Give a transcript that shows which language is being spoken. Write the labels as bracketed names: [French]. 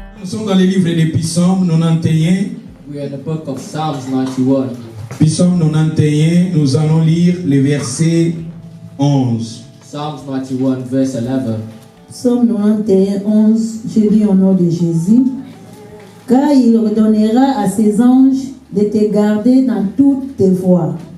[French] sommes dans les livres des Psaumes 91. [English] We are in the book of Psalms 91. [French] Psaume 91, nous allons lire les versets 11. [English] Psalms 91, verse 11. [French] Psaume 91, 11, je lis au nom de Jésus. Car il ordonnera à ses anges de te garder dans toutes tes voies.